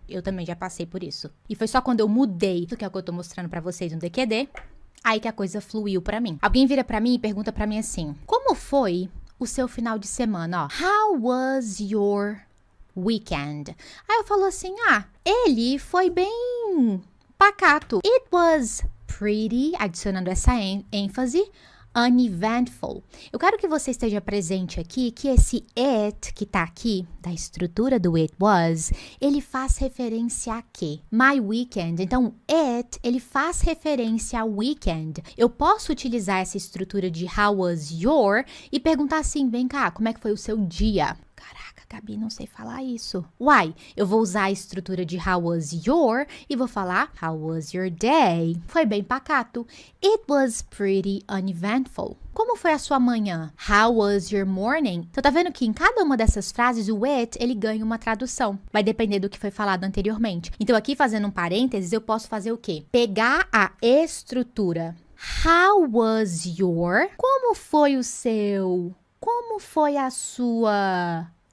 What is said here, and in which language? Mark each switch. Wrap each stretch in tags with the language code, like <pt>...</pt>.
<pt>Eu também já passei por isso. E foi só quando eu mudei, que é o que eu tô mostrando pra vocês no DQD, aí que a coisa fluiu pra mim. Alguém vira pra mim e pergunta pra mim assim: como foi o seu final de semana? Ó,</pt> <en>how was your weekend?</en> <pt>Aí eu falo assim, ele foi bem pacato.</pt> <en>It was pretty,</en> <pt>adicionando essa ênfase,</pt> <en>uneventful.</en> <pt>Eu quero que você esteja presente aqui, que esse it, que tá aqui, da estrutura do it was, ele faz referência a quê?</pt> <en>My weekend.</en> <pt>Então, it, ele faz referência ao weekend. Eu posso utilizar essa estrutura de</pt> <en>how was your</en> <pt>e perguntar assim, vem cá, como é que foi o seu dia? Caraca, Gabi, não sei falar isso. Uai, eu vou usar a estrutura de how was your e vou falar</pt> <en>how was your day?</en> <pt>Foi bem pacato.</pt> <en>It was pretty uneventful.</en> <pt>Como foi a sua manhã?</pt> <en>How was your morning?</en> <pt>Então tá vendo que em cada uma dessas frases o it, ele ganha uma tradução. Vai depender do que foi falado anteriormente. Então aqui fazendo um parênteses, eu posso fazer o quê? Pegar a estrutura.</pt> <en>How was your?</en> <pt>Como foi o seu? Como foi a sua?</pt>